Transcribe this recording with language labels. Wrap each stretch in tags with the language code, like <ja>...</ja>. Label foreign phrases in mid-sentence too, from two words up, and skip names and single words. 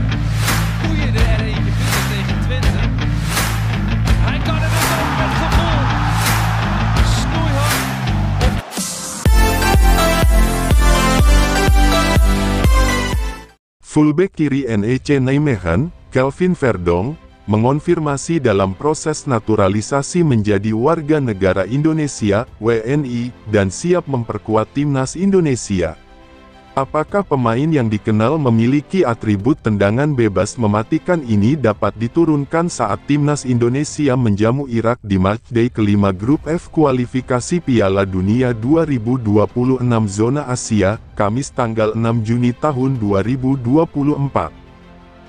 <nl>Goeie er eentje binnen tegen Twente. Hij kan er weer op met gevoel. Snoeihard.</nl> <id>Fullback kiri NEC Nijmegen, Kelvin Verdonk, mengonfirmasi dalam proses naturalisasi menjadi warga negara Indonesia, WNI, dan siap memperkuat timnas Indonesia. Apakah pemain yang dikenal memiliki atribut tendangan bebas mematikan ini dapat diturunkan saat timnas Indonesia menjamu Irak di matchday kelima grup F kualifikasi Piala Dunia 2026 zona Asia, Kamis tanggal 6 Juni tahun 2024?</id>